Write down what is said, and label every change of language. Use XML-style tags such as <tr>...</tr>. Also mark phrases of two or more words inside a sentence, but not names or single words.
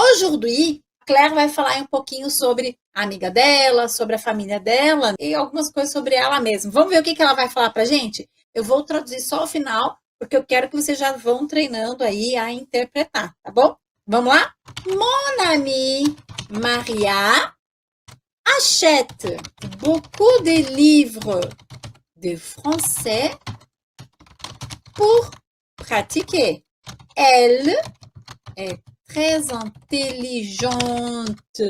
<pt>Aujourd'hui, Claire vai falar um pouquinho sobre a amiga dela, sobre a família dela e algumas coisas sobre ela mesma. Vamos ver o que ela vai falar pra gente? Eu vou traduzir só o final, porque eu quero que vocês já vão treinando aí a interpretar, tá bom? Vamos lá?</pt> <fr>Mon amie Maria achète beaucoup de livres de français pour pratiquer. Elle est très intelligente.</fr>